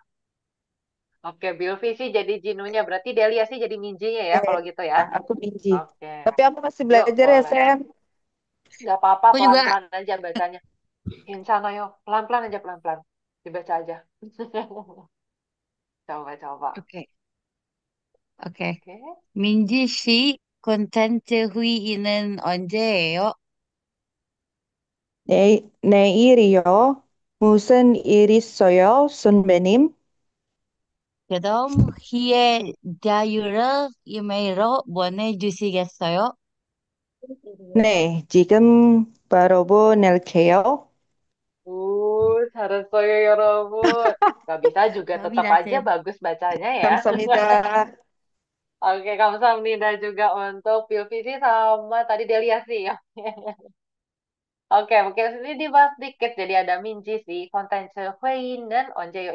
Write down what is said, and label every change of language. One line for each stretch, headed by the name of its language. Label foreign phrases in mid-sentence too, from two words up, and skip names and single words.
Indonesian: Oke, Bilvi sih jadi Jinunya. Berarti Delia sih jadi Minjinya ya, kalau gitu ya. Aku Minji. Oke. Tapi aku masih Yuk, belajar ya, boleh. Sam. Nggak apa-apa, Aku juga. pelan-pelan aja bacanya. Insana yuk. Pelan-pelan aja, pelan-pelan. Dibaca aja. Coba. Oke, oke. Oke.
Korean: 민지 씨 콘텐츠 회의는 언제예요? 내일이요. 무슨 일 있어요, 선배님? 그럼 회의 자료를 이메일로 보내주시겠어요? 네, 지금 바로 보낼게요. 잘했어요, 여러분.
Indonesian: Gak bisa juga tetap
Korean: 감사합니다,
Indonesian: aja
Korean: 쌤.
Indonesian: bagus bacanya ya.
Korean: 감사합니다.
Indonesian: Oke, kamsahamnida juga untuk Pilvisi sama tadi Delia sih. Oke, ini dibahas sedikit. Jadi ada Minji sih, konten Hui dan Onjeyo.